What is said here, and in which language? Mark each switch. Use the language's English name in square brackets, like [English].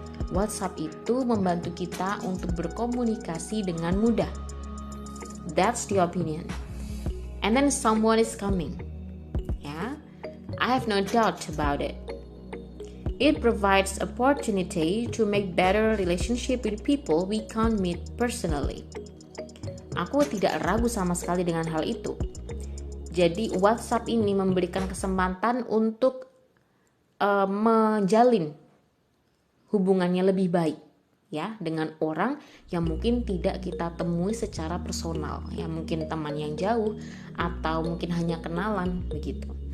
[Indonesian] WhatsApp itu membantu kita untuk berkomunikasi dengan mudah. [English] That's the opinion. And then someone is coming. Ya, I have no doubt about it. It provides opportunity to make better relationship with people we can't meet personally. [Indonesian] Aku tidak ragu sama sekali dengan hal itu. Jadi WhatsApp ini memberikan kesempatan untuk menjalin hubungannya lebih baik ya dengan orang yang mungkin tidak kita temui secara personal, ya mungkin teman yang jauh atau mungkin hanya kenalan begitu.